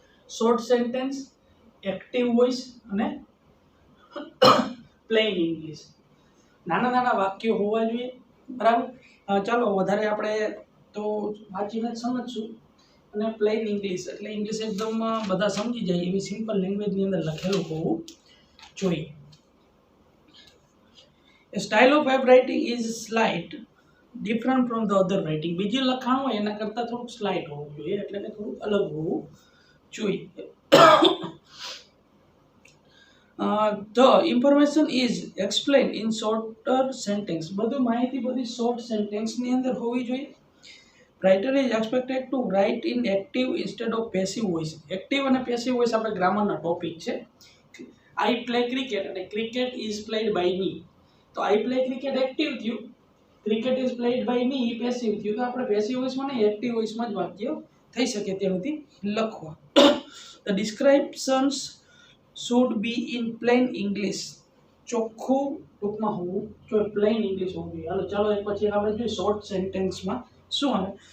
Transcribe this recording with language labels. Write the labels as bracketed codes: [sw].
[gu] Short sentence, active voice અને plane English, નાના નાના વાક્યો હોવા જોઈએ, બરાબર। ચાલો વધારે આપણે તો વાંચીને જ સમજશું। અને પ્લેન ઇંગ્લિશ એટલે ઇંગ્લિશ એકદમ બધા સમજી જાય એવી સિમ્પલ લેંગ્વેજની અંદર લખેલું હોવું જોઈએ। [en] A style of web writing is slight different from the other writing। [gu] બીજું લખાણ હોય એના કરતાં થોડુંક સ્લાઇટ હોવું જોઈએ એટલે કે થોડુંક અલગ હોવું જોઈએ। [en] The information is explained in shorter sentence। [gu] બધું માહિતી બધી શોર્ટ સેન્ટેન્સની અંદર હોવી જોઈએ। [en] Writer is expected to write in active instead of passive voice। [gu] Active અને પેસિવ વોઇસ આપણે ગ્રામરના ટોપિક છે। [en] I play cricket અને cricket is played by me। તો I play cricket active થયું, cricket is played by me એ passive થયું। [gu] તો આપણે passive વોઇસમાં નહીં એક્ટિવ વોઇસમાં જ વાક્ય થઈ શકે ત્યાં સુધી લખવા। [en] The descriptions should be in plain English। [gu] ચોખ્ખું ટૂંકમાં હોવું જોઈએ, પ્લેન ઇંગ્લિશ હોવું જોઈએ। હાલો ચાલો એક પછી આપણે જોઈએ શોર્ટ સેન્ટેન્સમાં શું આવે।